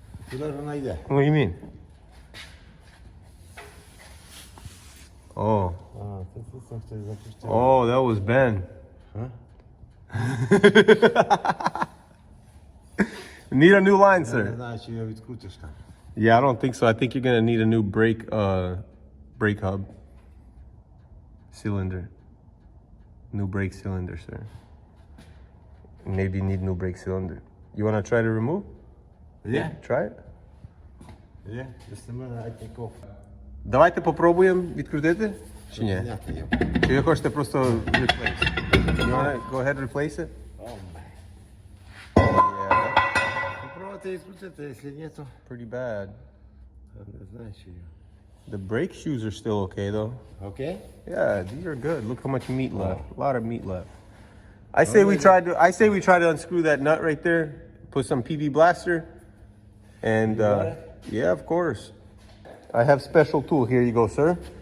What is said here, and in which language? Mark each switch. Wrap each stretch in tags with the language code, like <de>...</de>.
<uk>Куди ж вона йде?</uk> <en>What do you mean? Oh.</en> <uk>А, це сам хтось запустив.</uk> <en>Oh, that was Ben. Huh? Need a new line,</en> <uk>Не</uk> <en>sir.</en> <uk>знаю, чи його відкрутиш там.</uk> <en>Yeah, I don't think so. I think you're gonna need a new brake hub cylinder. New brake cylinder, sir. Maybe you need new brake cylinder. You wanna try to remove? Yeah. Try it. Yeah, just a minute, I take off.</en> <uk>Давайте попробуємо відкрутити. Чи ні? Зняти його. Чи ви хочете просто replace?</uk> <en>You wanna go ahead and replace it? Yeah,</en> <uk>Попробуйте відкрутити, якщо ні, то</uk> <en>pretty bad.</en> <uk>не знаю, чи його.</uk> <en>The brake shoes are still okay though. Окей? Yeah, these are good. Look how much meat left. A lot of meat left. I say we try to unscrew that nut right there. Put some PV blaster, and Yeah, of course. I have special tool. Here you go, sir.</en>